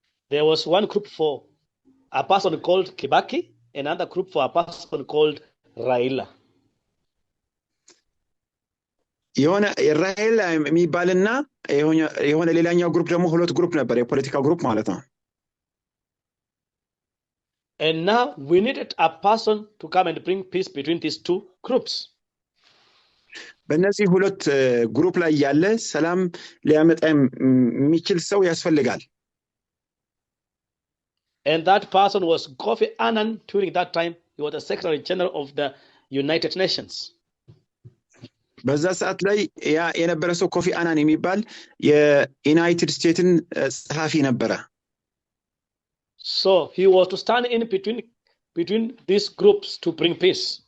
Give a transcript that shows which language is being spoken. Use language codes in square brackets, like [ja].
[en] There was one group for a person called Kibaki, another group for a person called Raila. [am] የሆነ ራይላ የሚባልና የሆነ ሌላኛው ግሩፕ ደግሞ ሁለት ግሩፕ ነበር፣ የፖለቲካ ግሩፕ ማለት ነው። [en] And now we needed a person to come and bring peace between these two groups. [am] በእነዚህ ሁለት ግሩፕ ላይ ያለ ሰላም ሊያመጣ የሚችል ሰው ያስፈልጋል። [en] And that person was Kofi Annan. During that time, he was the Secretary General of the United Nations. [am] በዛ ሰዓት ላይ የነበረ ሰው ኮፊ አናን የሚባል የዩናይትድ ስቴትስን ጸሐፊ ነበረ። [en] So he was to stand in between these groups to bring peace.